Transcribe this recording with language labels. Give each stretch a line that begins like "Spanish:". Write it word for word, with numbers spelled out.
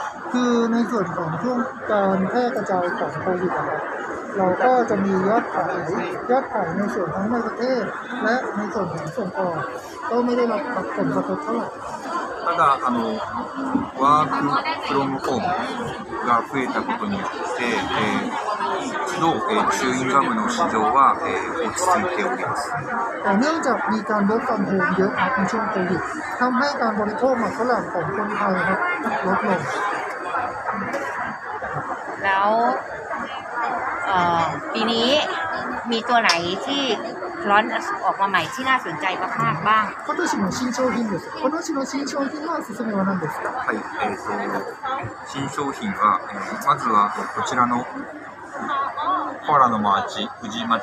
Thai: คือในส่วนของช่วงการแพร่กระจายของโควิดนะครับเราก็จะมียอดขายยอดขายในส่วนทั้งในประเทศและในส่วนของส่งออกก็ไม่ได้รับผลกระทบเท่าไหร่
Japanese: ただあのワークフロムホームが増えたことによって、えー、の、えー、チューインガムの市場は、えー、落ち着いております。
Thai: แต่เนื่องจากมีการลดความโหมเยอะครับในช่วงโควิดทำให้การบริโภคหมากฝรั่งของคนไทยครับลดลง แล้วเอ่อปีนี้มีตัวไหนที่ร้อนออกมาใหม่ที่น่าสนใจมากๆบ้าง
Japanese: 今年の新商品です。今年の新商品のおすすめは何ですか？はい、えーと、新商品は、えー、まずはこちらのコアラのマーチ、宇治抹茶